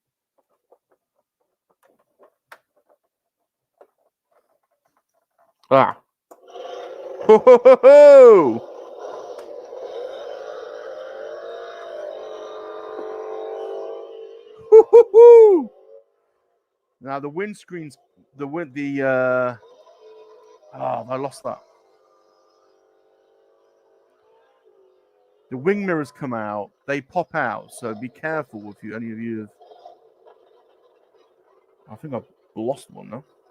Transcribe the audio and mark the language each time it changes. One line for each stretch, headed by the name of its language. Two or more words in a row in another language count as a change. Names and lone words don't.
English: Ah. Ho, ho, ho, ho! Hoo, hoo, hoo! Now the windscreen's I lost that. The wing mirrors come out, they pop out, so be careful if any of you have. I think I've lost one now.